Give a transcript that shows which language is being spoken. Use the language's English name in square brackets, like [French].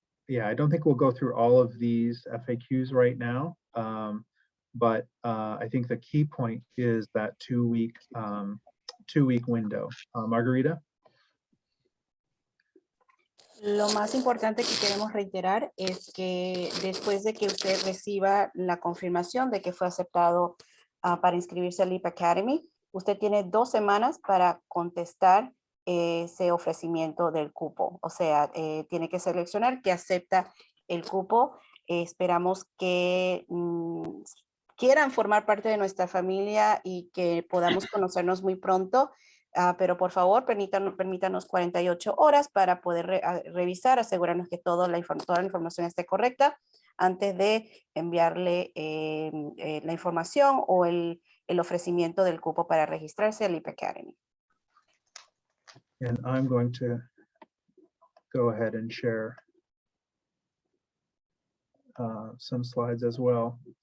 [English] I don't think we'll go through all of these FAQs right now, but I think the key point is that 2 week window. Margarita? [Spanish] Lo más importante que queremos reiterar es que después de que usted reciba la confirmación de que fue aceptado para inscribirse a LEEP Academy, usted tiene 2 semanas para contestar ese ofrecimiento del cupo. O sea, tiene que seleccionar que acepta el cupo. Esperamos que quieran formar parte de nuestra familia y que podamos conocernos muy pronto. Pero por favor, permítanos 48 horas para poder revisar, asegurarnos que toda la información esté correcta antes de enviarle la información o el ofrecimiento del cupo para registrarse a LEEP Academy. [English] And I'm going to go ahead and share some slides as well.